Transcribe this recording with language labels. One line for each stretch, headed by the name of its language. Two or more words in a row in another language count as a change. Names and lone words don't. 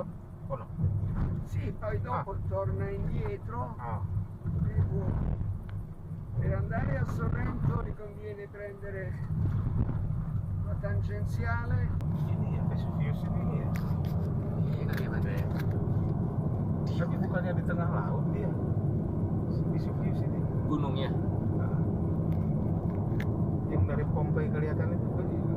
Italian: O no? Sì, poi dopo torna indietro Ah, e per andare a Sorrento ti conviene prendere la tangenziale.
Indonesian: ini ya Vesuvius ini ya. Tapi bukannya di tengah laut dia. Vesuvius ini. Gunungnya. Yang dari Pompei kelihatan itu kan